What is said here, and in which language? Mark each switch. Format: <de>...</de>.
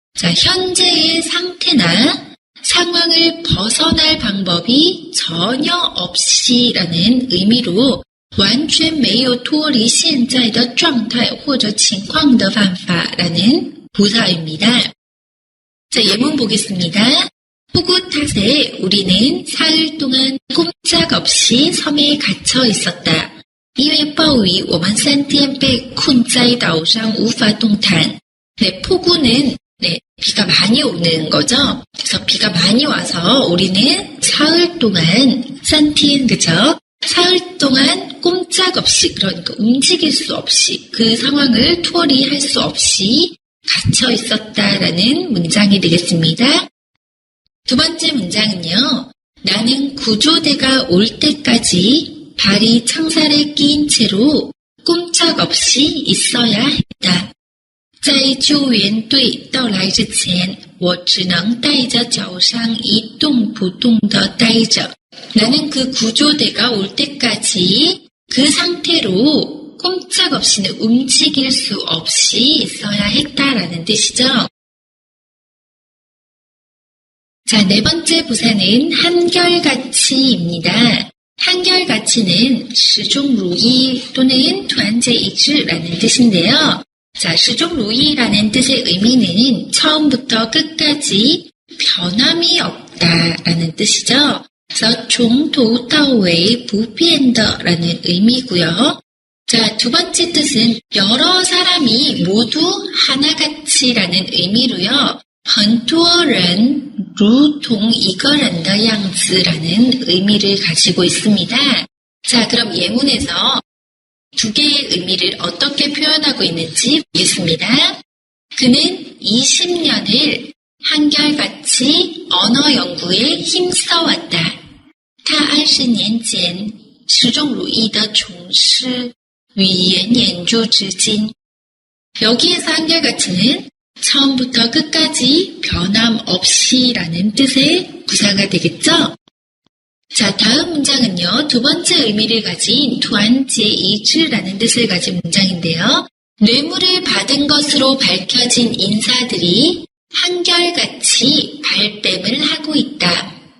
<ko>자, 현재의 상태나 상황을 벗어날 방법이 전혀 없이라는 의미로</ko> <zh>完全没有脱离现在的状态或者情况的办法</zh> <ko>라는 부사입니다. 자, 예문 보겠습니다. 폭우 탓에 우리는 사흘 동안 꼼짝없이 섬에 갇혀 있었다.</ko> <zh>因为暴雨我们3天被困在岛上无法动弹.</zh> <ko>네, 폭우는 네, 비가 많이 오는 거죠. 그래서 비가 많이 와서 우리는 사흘 동안 3天, 그죠? 사흘 동안 꼼짝없이, 그러니까 움직일 수 없이 그 상황을脱离할 수 없이 갇혀 있었다라는 문장이 되겠습니다. 두 번째 문장은요. 나는 구조대가 올 때까지 발이 창살에 끼인 채로 꼼짝없이 있어야 했다.</ko> <zh>在救援队到来之前，我只能带着脚上一动不动地待着。</zh> <ko>나는 그 구조대가 올 때까지 그 상태로 꼼짝없이는 움직일 수 없이 있어야 했다라는 뜻이죠. 자, 네 번째 부사는 한결같이입니다. 한결같이는</ko> <zh>始终如一 또는 团结一致</zh> <ko>라는 뜻인데요. 자, 始终如一라는 뜻의 의미는 처음부터 끝까지 변함이 없다라는 뜻이죠. 그래서</ko> <zh>从头到尾不变的</zh> <ko>라는 의미고요. 자, 두 번째 뜻은 여러 사람이 모두 하나같이라는 의미로요.</ko> <zh>很多人如同一个人的样子</zh> <ko>라는 의미를 가지고 있습니다. 자, 그럼 예문에서 두 개의 의미를 어떻게 표현하고 있는지 보겠습니다. 그는 20년을 한결같이 언어 연구에 힘써왔다.</ko> <zh>他20年间始终如一地从事语言研究至今.</zh> <ko>여기에서 한결같이는 처음부터 끝까지 변함없이 라는 뜻의 부사가 되겠죠? 자, 다음 문장은요. 두 번째 의미를 가진 투안제이즈라는 뜻을 가진 문장인데요. 뇌물을 받은 것으로 밝혀진 인사들이 한결같이 발뺌을 하고 있다.</ko>